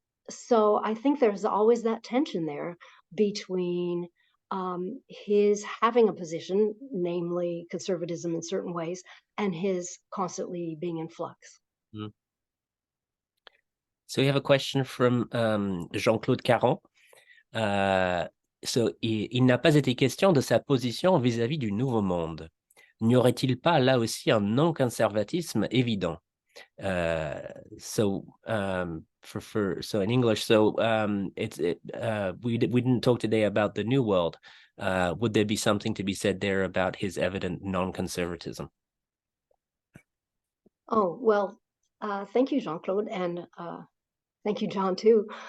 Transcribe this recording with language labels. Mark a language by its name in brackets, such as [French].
[English] So I think there's always that tension there between his having a position, namely conservatism in certain ways, and his constantly being in flux. So we have a question from Jean-Claude Caron. [French] Il n'a pas été question de sa position vis-à-vis du Nouveau Monde. N'y aurait-il pas là aussi un non-conservatisme évident? [English] So in English, we didn't talk today about the New World. Would there be something to be said there about his evident non-conservatism? Oh, well, thank you, Jean-Claude, and thank you, John, too.